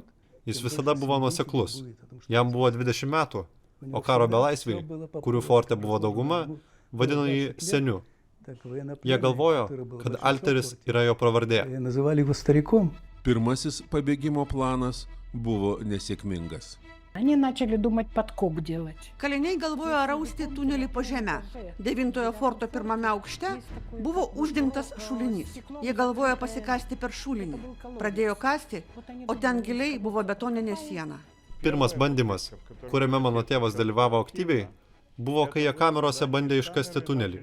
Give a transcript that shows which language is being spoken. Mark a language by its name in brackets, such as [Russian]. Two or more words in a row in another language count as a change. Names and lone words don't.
[Lithuanian] Jis visada buvo nuoseklus. Jam buvo 20 metų, o karo belaisviai, kurių forte buvo dauguma, vadino jį seniu. Jie galvojo, kad Alteris yra jo pravardė. Pirmasis pabėgimo planas buvo nesėkmingas. [Russian] Они начали думать подкоп делать. [Lithuanian] Kaliniai galvojo rausti tunelį po žemę. 9-ojo forto pirmame aukšte buvo uždengtas šulinys. Jie galvojo pasikasti per šulinį. Pradėjo kasti, o ten giliai buvo betoninė siena. Pirmas bandymas, kuriame mano tėvas dalyvavo aktyviai, buvo, kai jie kamerose bandė iškasti tunelį.